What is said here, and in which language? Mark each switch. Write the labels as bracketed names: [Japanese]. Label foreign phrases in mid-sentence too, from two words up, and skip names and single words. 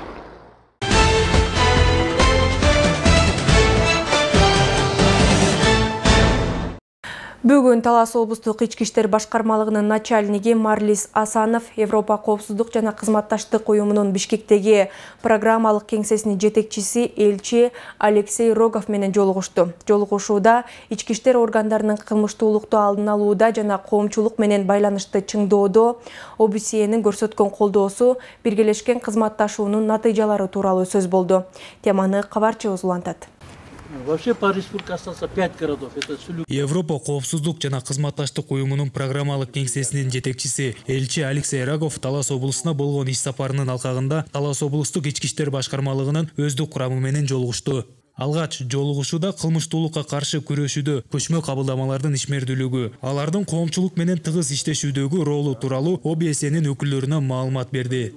[Kyrgyz] Бүгүн Талас облустук ички иштер башкармалыгынын начальниги Марлис Асанов Европа коопсуздук жана кызматташтык уюмунун Бишкектеги программалык кеңсесинин жетекчиси элчи Алексей Рогов менен жолугушту. Жолугушууда ички иштер органдарынын кылмыштуулукту алдын алууда жана коомчулук менен байланышты чыңдоодо ОБСЕнин көрсөткөн колдоосу, биргелешкен кызматташуунун натыйжалары тууралуу сөз болду. Теманы кабарчыбыз улантат. [Russian] Вообще по республике остался 5 городов. [Kyrgyz] Европа коопсуздук жана кызматташтык уюмунун программалык кеңсесинин жетекчиси элчи Алексей Рогов Талас облусуна болгон иш сапарынын алкагында Талас облустук ички иштер башкармалыгынын өздүк курамы менен жолугушту. Алгач жолугушууда кылмыштуулукка каршы күрөшүүдө көчмө кабылдамалардын ишмердүүлүгү, алардын коомчулук менен тыгыз иштешүүдөгү ролу тууралуу ОБСЕнин өкүлдөрүнө маалымат берди.